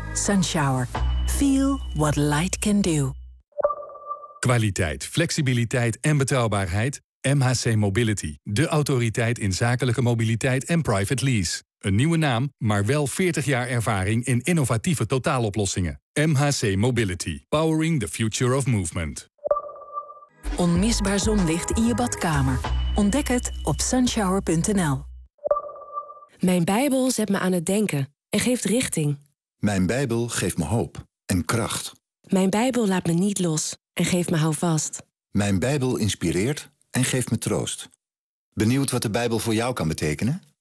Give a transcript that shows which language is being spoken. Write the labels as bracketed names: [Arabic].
[English] Sunshower. Feel what light can do. [Dutch] Kwaliteit, flexibiliteit en betrouwbaarheid. MHC Mobility, de autoriteit in zakelijke mobiliteit en private lease. Een nieuwe naam, maar wel 40 jaar ervaring in innovatieve totaaloplossingen. [English] MHC Mobility, powering the future of movement. [Dutch] Onmisbaar zonlicht in je badkamer. Ontdek het op sunshower.nl. Mijn Bijbel zet me aan het denken en geeft richting. Mijn Bijbel geeft me hoop en kracht. Mijn Bijbel laat me niet los en geeft me houvast. Mijn Bijbel inspireert en geef me troost. Benieuwd wat de Bijbel voor jou kan betekenen?